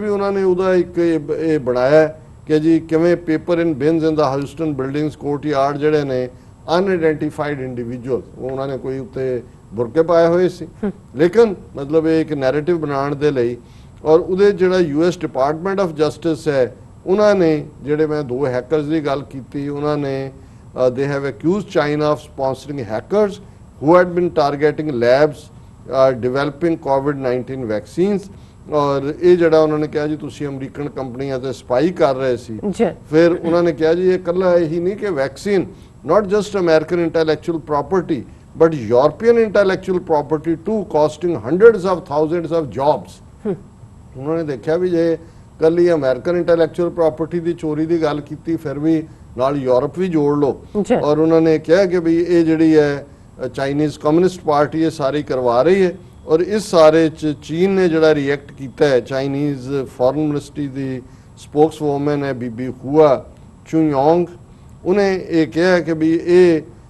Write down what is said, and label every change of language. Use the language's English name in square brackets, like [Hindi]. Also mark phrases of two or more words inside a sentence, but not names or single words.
[Punjabi] ਵੀ ਉਹਨਾਂ ਨੇ ਉਹਦਾ ਇੱਕ ਇਹ ਬਣਾਇਆ ਕਿ ਜੀ ਕਿਵੇਂ [English] paper in bins in the Houston buildings courtyard [Punjabi] ਜਿਹੜੇ ਨੇ [English] unidentified individual [Punjabi] ਉਹਨਾਂ ਨੇ ਕੋਈ ਉੱਤੇ ਬੁਰਕੇ ਪਾਏ ਹੋਏ ਸੀ ਲੇਕਿਨ ਮਤਲਬ ਇਹ ਇੱਕ ਨੈਰੇਟਿਵ ਬਣਾਉਣ ਦੇ ਲਈ ਔਰ ਉਹਦੇ ਜਿਹੜਾ ਯੂਐਸ ਡਿਪਾਰਟਮੈਂਟ ਆਫ ਜਸਟਿਸ ਹੈ ਉਹਨਾਂ ਨੇ ਜਿਹੜੇ ਮੈਂ 2 ਹੈਕਰਸ ਦੀ ਗੱਲ ਕੀਤੀ ਉਹਨਾਂ ਨੇ [English] they have accused China of sponsoring hackers who had been targeting labs developing COVID-19 vaccines [Punjabi] ਔਰ ਇਹ ਜਿਹੜਾ ਉਹਨਾਂ ਨੇ ਕਿਹਾ ਜੀ ਤੁਸੀਂ ਅਮਰੀਕਨ ਕੰਪਨੀਆਂ ਤੇ ਸਪਾਈ ਕਰ ਰਹੇ ਸੀ ਫਿਰ ਉਹਨਾਂ ਨੇ ਕਿਹਾ ਜੀ ਇਹ ਇਕੱਲਾ ਇਹੀ ਨਹੀਂ ਕਿ ਵੈਕਸੀਨ [English] not just American intellectual property but European intellectual property too costing hundreds of thousands of jobs [Punjabi] ਉਹਨਾਂ ਨੇ ਦੇਖਿਆ ਵੀ ਜੇ ਕੱਲੀ ਅਮਰੀਕਨ [English] intellectual property [Punjabi] ਦੀ ਚੋਰੀ ਦੀ ਗੱਲ ਕੀਤੀ ਫਿਰ ਵੀ ਨਾਲ ਯੂਰਪ ਵੀ ਜੋੜ ਲਓ ਔਰ ਉਹਨਾਂ ਨੇ ਕਿਹਾ ਕਿ ਵੀ ਇਹ ਜਿਹੜੀ ਹੈ ਚਾਈਨੀਜ਼ ਕਮਿਊਨਿਸਟ ਪਾਰਟੀ ਇਹ ਸਾਰੀ ਕਰਵਾ ਰਹੀ ਹੈ ਔਰ ਇਸ ਸਾਰੇ ਚ ਚੀਨ ਨੇ ਜਿਹੜਾ ਰਿਐਕਟ ਕੀਤਾ ਹੈ ਚਾਈਨੀਜ਼ ਫੋਰਨ ਮਿਨਿਸਟਰੀ ਦੀ ਸਪੋਕਸਵੂਮਨ ਹੈ ਬੀਬੀ ਹੁਆ ਚੁਯੋਂਗ ਉਹਨੇ ਇਹ ਕਿਹਾ ਕਿ ਵੀ ਇਹ